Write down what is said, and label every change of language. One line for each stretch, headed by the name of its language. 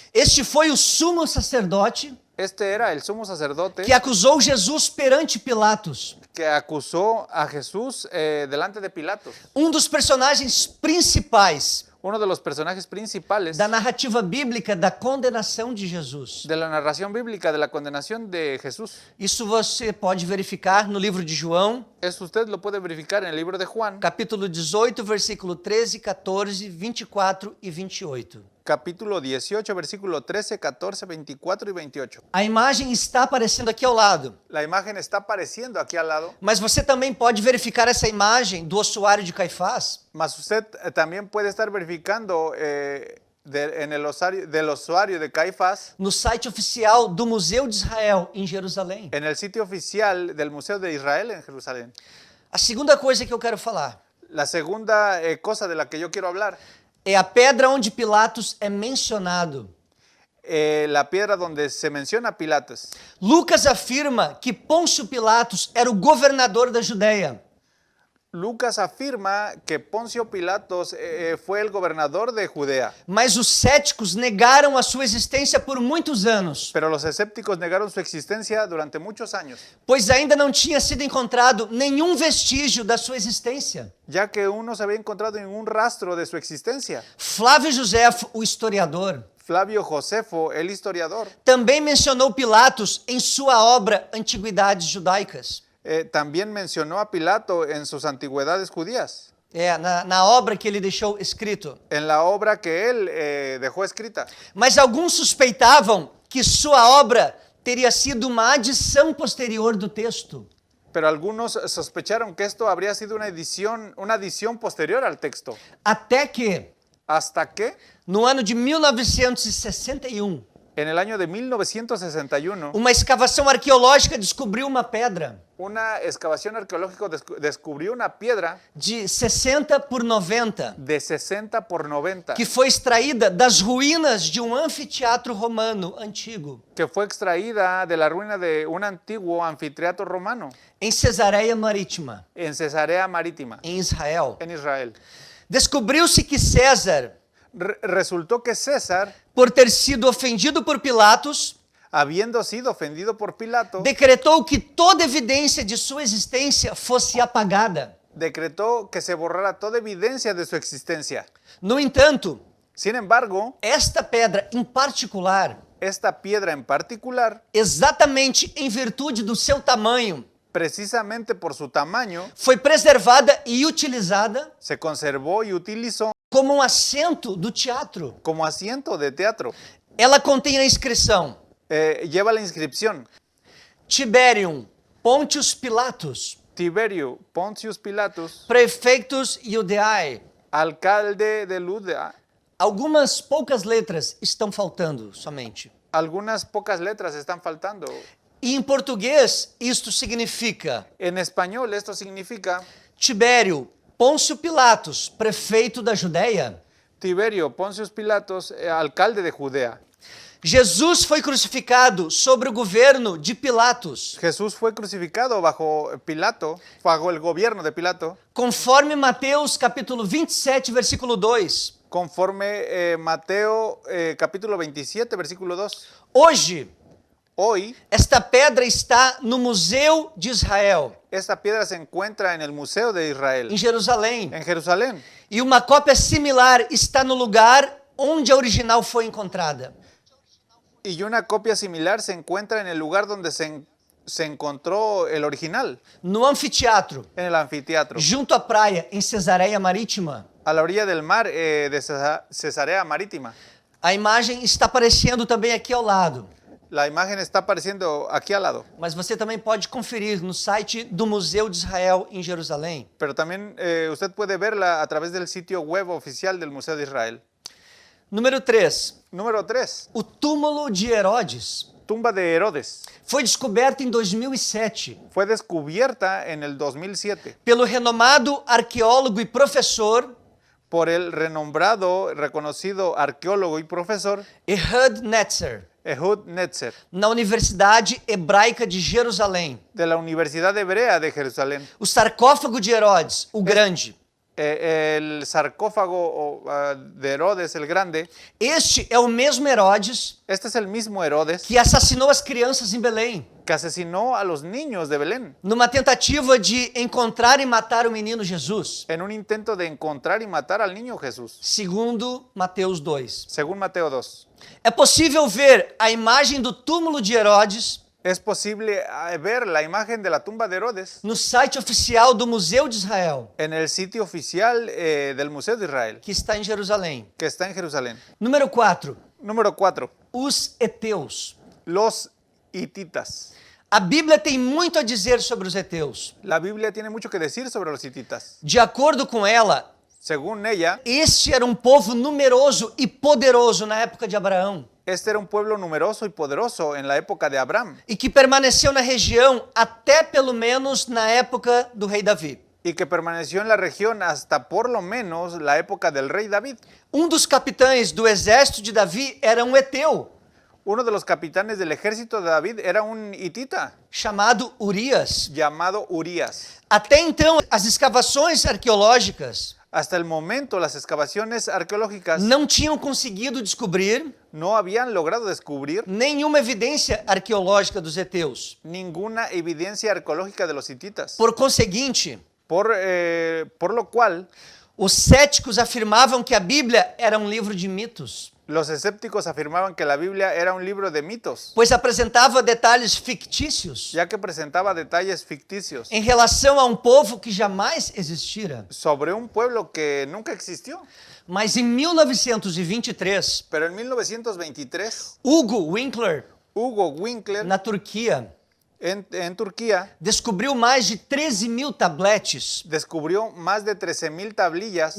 Portuguese: Este foi o sumo sacerdote
Spanish: Este era el sumo sacerdote
Portuguese: que acusou Jesus perante Pilatos,
Spanish: que acusó a Jesús delante de Pilatos.
Portuguese: dos personagens principais
Spanish: Uno de los personajes principales
Portuguese: da narrativa bíblica da condenação de Jesus.
Spanish: de la narración bíblica de la condenación de Jesús.
Portuguese: Isso você pode verificar no livro de João,
Spanish: Eso usted lo puede verificar en el libro de Juan,
Portuguese: capítulo 18, versículo 13, 14, 24 e 28.
Spanish: capítulo 18, versículo 13, 14, 24 y 28.
Portuguese: A imagem está aparecendo aqui ao lado,
Spanish: La imagen está apareciendo aquí al lado,
Portuguese: mas você também pode verificar essa imagem do ossuário de Caifás
Spanish: mas usted también puede estar verificando del ossuario de Caifás
Portuguese: no site oficial do Museu de Israel, em Jerusalém.
Spanish: en el sitio oficial del Museo de Israel en Jerusalén.
Portuguese: A segunda coisa que eu quero falar
Spanish: La segunda cosa de la que yo quiero hablar,
Portuguese: é a pedra onde Pilatos é mencionado.
Spanish: la piedra donde se menciona Pilatos.
Portuguese: Lucas afirma que Pôncio Pilatos era o governador da Judéia.
Spanish: Lucas afirma que Poncio Pilatos fue el gobernador de Judea,
Portuguese: Mas os céticos negaram a sua existência por muitos anos,
Spanish: pero los escépticos negaron su existencia durante muchos años,
Portuguese: pois ainda não tinha sido encontrado nenhum vestígio da sua existência.
Spanish: ya que aún no se había encontrado ningún rastro de su existencia.
Portuguese: Flávio Josefo, o historiador,
Spanish: Flavio Josefo, el historiador,
Portuguese: também mencionou Pilatos em sua obra Antiguidades Judaicas.
Spanish: también mencionó a Pilato en sus antigüedades judías,
Portuguese: Na obra que ele deixou escrito.
Spanish: en la obra que él dejó escrita.
Portuguese: Mas alguns suspeitavam que sua obra teria sido uma adição posterior do texto.
Spanish: Pero algunos sospecharon que esto habría sido una adición posterior al texto.
Portuguese: Até que,
Spanish: Hasta que
Portuguese: no ano de 1961,
Spanish: en el año de 1961,
Portuguese: uma escavação arqueológica descobriu uma pedra
Spanish: una excavación arqueológica descubrió una piedra
Portuguese: de 60 por 90,
Spanish: de 60 por 90
Portuguese: que foi extraída das ruínas de um anfiteatro romano antigo,
Spanish: que fue extraída de la ruina de un antiguo anfiteatro romano
Portuguese: em Cesareia Marítima,
Spanish: en Cesarea Marítima,
Portuguese: em Israel.
Spanish: en Israel.
Portuguese: Descobriu-se que César,
Spanish: Resultó que César,
Portuguese: por ter sido ofendido por Pilatos,
Spanish: habiendo sido ofendido por Pilato,
Portuguese: decretou que toda evidência de sua existência fosse apagada.
Spanish: decretó que se borrara toda evidencia de su existencia.
Portuguese: No entanto,
Spanish: Sin embargo,
Portuguese: esta pedra em particular,
Spanish: esta piedra en particular,
Portuguese: exatamente em virtude do seu tamanho,
Spanish: precisamente por su tamaño,
Portuguese: foi preservada e utilizada
Spanish: se conservó y utilizó
Portuguese: como um assento do teatro.
Spanish: como asiento de teatro.
Portuguese: Ela contém a inscrição:
Spanish: Lleva la inscripción:
Latin: Tiberium Pontius Pilatus,
Spanish: Tiberio Pontius Pilatus,
Latin: Prefectus Iudeae.
Spanish: alcalde de Ludea.
Portuguese: Algumas poucas letras estão faltando somente.
Spanish: Algunas pocas letras están faltando.
Portuguese: E em português, isto significa
Spanish: En español esto significa
Portuguese: Tibério Pôncio Pilatos, prefeito da Judéia.
Spanish: Tiberio Pontius Pilatus, alcalde de Judea.
Portuguese: Jesus foi crucificado sobre o governo de Pilatos,
Spanish: Jesús fue crucificado bajo Pilato, bajo el gobierno de Pilato,
Portuguese: conforme Mateus capítulo 27, versículo 2.
Spanish: conforme Mateo capítulo 27, versículo 2.
Portuguese: Hoje,
Spanish: Hoy,
Portuguese: esta pedra está no Museu de Israel,
Spanish: esta piedra se encuentra en el Museo de Israel,
Portuguese: em Jerusalém.
Spanish: en Jerusalén.
Portuguese: E uma cópia similar está no lugar onde a original foi encontrada.
Spanish: Y una copia similar se encuentra en el lugar donde se encontró el original,
Portuguese: No anfiteatro,
Spanish: en el anfiteatro,
Portuguese: junto à praia, em Cesareia Marítima.
Spanish: a la orilla del mar de Cesarea Marítima.
Portuguese: A imagem está aparecendo também aqui ao lado,
Spanish: La imagen está apareciendo aquí al lado,
Portuguese: mas você também pode conferir no site do Museu de Israel em Jerusalém.
Spanish: pero también usted puede verla a través del sitio web oficial del Museo de Israel.
Portuguese: Número 3.
Spanish: Número 3.
Portuguese: O túmulo de Herodes
Spanish: Tumba de Herodes.
Portuguese: foi descoberto em 2007
Spanish: Fue descubierta en el 2007
Portuguese: pelo renomado arqueólogo e professor
Spanish: por el renombrado, reconocido arqueólogo y profesor
Portuguese: Ehud Netzer,
Spanish: Ehud Netzer,
Portuguese: na Universidade Hebraica de Jerusalém.
Spanish: de la Universidad Hebrea de Jerusalén.
Portuguese: O sarcófago de Herodes, o Grande,
Spanish: El sarcófago de Herodes el Grande,
Portuguese: este é o mesmo Herodes
Spanish: este es el mismo Herodes
Portuguese: que assassinou as crianças em Belém,
Spanish: que asesinó a los niños de Belén
Portuguese: numa tentativa de encontrar e matar o menino Jesus,
Spanish: en un intento de encontrar y matar al niño Jesús,
Portuguese: segundo Mateus 2.
Spanish: según Mateo 2.
Portuguese: É possível ver a imagem do túmulo de Herodes
Spanish: Es posible ver la imagen de la tumba de Herodes
Portuguese: no site oficial do Museu de Israel,
Spanish: en el sitio oficial del Museo de Israel,
Portuguese: que está em Jerusalém.
Spanish: que está en Jerusalén.
Portuguese: Número 4.
Spanish: Número 4.
Portuguese: Os heteus.
Spanish: Los hititas.
Portuguese: A Bíblia tem muito a dizer sobre os heteus.
Spanish: La Biblia tiene mucho que decir sobre los hititas.
Portuguese: De acordo com ela,
Spanish: Según ella,
Portuguese: este era um povo numeroso e poderoso na época de Abraão
Spanish: este era un pueblo numeroso y poderoso en la época de Abraham
Portuguese: e que permaneceu na região até pelo menos na época do rei Davi.
Spanish: y que permaneció en la región hasta por lo menos la época del rey David.
Portuguese: Um dos capitães do exército de Davi era um heteu,
Spanish: Uno de los capitanes del ejército de David era un hitita
Portuguese: chamado Urias.
Spanish: llamado Urías.
Portuguese: Até então, as escavações arqueológicas
Spanish: Hasta el momento, las excavaciones arqueológicas
Portuguese: não tinham conseguido descobrir
Spanish: no habían logrado descubrir
Portuguese: nenhuma evidência arqueológica dos heteus.
Spanish: ninguna evidencia arqueológica de los hititas.
Portuguese: Por conseguinte,
Spanish: Por lo cual,
Portuguese: os céticos afirmavam que a Bíblia era um livro de mitos,
Spanish: los escépticos afirmaban que la Biblia era un libro de mitos,
Portuguese: pois apresentava detalhes fictícios
Spanish: ya que presentaba detalles ficticios
Portuguese: em relação a um povo que jamais existira.
Spanish: sobre un pueblo que nunca existió.
Portuguese: Mas em 1923,
Spanish: Pero en 1923,
Portuguese: Hugo Winkler,
Spanish: Hugo Winkler,
Portuguese: na Turquia,
Spanish: en Turquía,
Portuguese: descobriu mais de 13.000 tabletes
Spanish: descubrió más de 13.000 tablillas